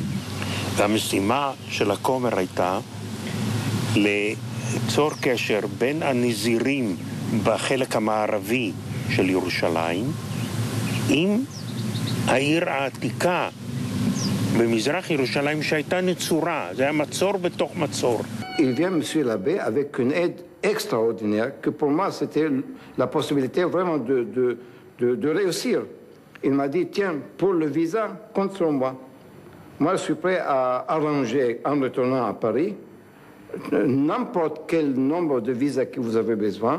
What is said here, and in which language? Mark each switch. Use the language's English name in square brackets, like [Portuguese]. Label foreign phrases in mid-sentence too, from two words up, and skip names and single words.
[Hebrew] והמשימה של הכומר הייתה ליצור קשר בין הנזירים בחלק המערבי של ירושלים עם העיר העתיקה במזרח ירושלים שהייתה נצורה, זה היה מצור בתוך מצור. [French] Il vient, monsieur l'abbé, avec une aide extraordinaire que pour moi c'était la possibilité vraiment de réussir. Il m'a dit, tiens, pour le visa, compte sur moi. Moi, je suis prêt à arranger en retournant à Paris n'importe quel nombre de visas que vous avez besoin.